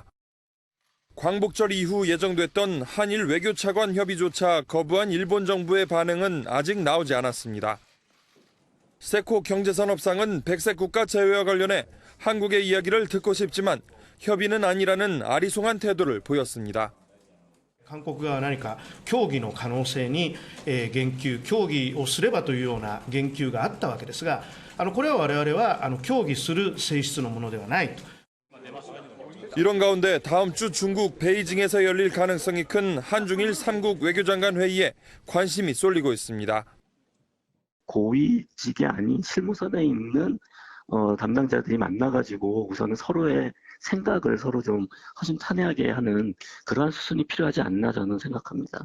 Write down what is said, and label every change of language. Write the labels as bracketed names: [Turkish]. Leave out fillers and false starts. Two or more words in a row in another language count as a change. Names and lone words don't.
[Korean] 광복절 이후 예정됐던 한일 외교차관 협의조차 거부한 일본 정부의 반응은 아직 나오지 않았습니다. 세코 경제산업상은 백색 국가 제외와 관련해 한국의 이야기를 듣고 싶지만 협의는 아니라는 아리송한 태도를 보였습니다. [Japanese] 韓国側は何か協議の可能性に言及、協議をすればというような言及があったわけですが、これは我々は協議する性質のものではないと。 [Korean] 이런 가운데 다음 주 중국 베이징에서 열릴 가능성이 큰 한중일 3국 외교장관 회의에 관심이 쏠리고 있습니다. 고위직이 아닌 실무선에 있는 담당자들이 만나가지고 우선은 서로의 생각을 서로 좀 허심탄회하게 하는 그러한 수순이 필요하지 않나 저는 생각합니다.